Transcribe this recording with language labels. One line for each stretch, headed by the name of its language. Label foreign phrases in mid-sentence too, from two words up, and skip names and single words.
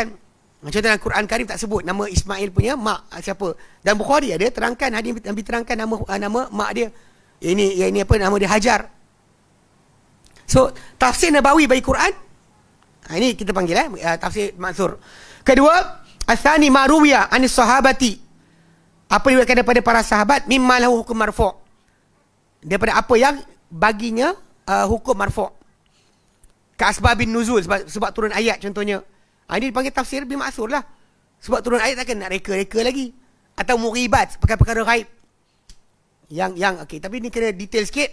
Malay: Macam dalam Quran Karim tak sebut nama Ismail punya mak siapa. Dan Bukhari ada terangkan, hadis Nabi terangkan nama mak dia. Ini nama dia Hajar. So tafsir Nabawi bagi Quran, ini kita panggil tafsir maksur. Kedua,
Arabic: asani maruwiya anis sahabati,
Malay: apa yang diriwayatkan daripada para sahabat,
Arabic: mimma lahu hukum marfu',
Malay: daripada apa yang baginya hukum marfu',
Arabic: ka asbabin nuzul,
Malay: sebab turun ayat contohnya. Ini dipanggil tafsir bimaksur lah. Sebab turun ayat takkan nak reka-reka lagi. Atau mughibat, perkara-perkara ghaib. Yang okey, tapi ni kena detail sikit.